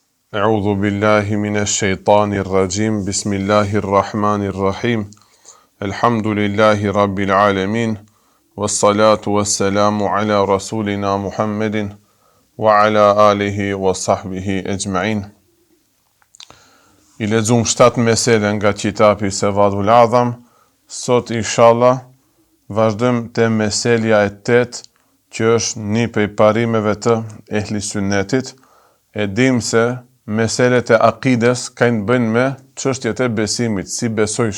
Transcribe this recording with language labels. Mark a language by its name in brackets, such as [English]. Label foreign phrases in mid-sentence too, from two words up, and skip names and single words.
[Arabic] أعوذ بالله من الشيطان الرجيم بسم الله الرحمن الرحيم. الحمد لله رب العالمين والصلاة والسلام على رسولنا محمد وعلى آله وصحبه أجمعين. [Albanian] I lexojmë 7 mesele nga kitabi Sevadul Adham. Sot inshallah vazhdojmë te meselja e 8, që është një prej parimeve të ehli sunnetit. E dim se meselet e akides kanë bëjnë me çështjet e besimit, si besojsh.